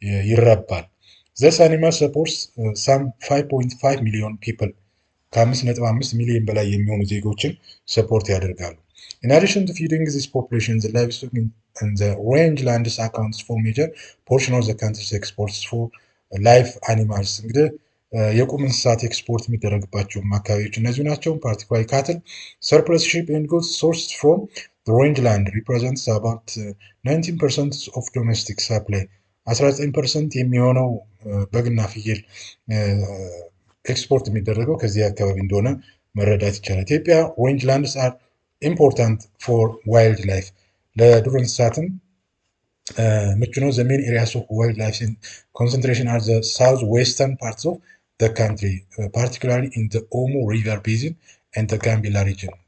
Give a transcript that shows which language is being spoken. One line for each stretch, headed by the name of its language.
Amharic: ይረባል።
English: This animal supports some 5.5 million people
Amharic: ከ5.5 ሚሊዮን በላይ የሚሆኑ ዜጎችን ሰፖርት ያደርጋሉ።
English: In addition to feeding this population, the livestock in the rangelands accounts for major portion of the country's exports for live animals.
Amharic: እንግዲህ የቁም እንስሳት ኤክስፖርት የሚደረግባቸው አካባቢዎች እነዚህ ናቸው።
English: ፓርቲኩላር ካትል surplus sheep and goods sourced from the rangeland represents about 19% of domestic supply.
Amharic: 19% የሚሆነው በግና ፍየል ኤክስፖርት የሚደረገው ከዚህ አካባቢ እንደሆነ መረዳት ይቻላል። ኢትዮጵያ
English: rangelands are important for wildlife.
Amharic: ለዱር እንስሳትም ምቹ ነው።
English: the main areas of wildlife concentration are the southwestern parts of the country, particularly in the Omo River Basin and the Gambela region.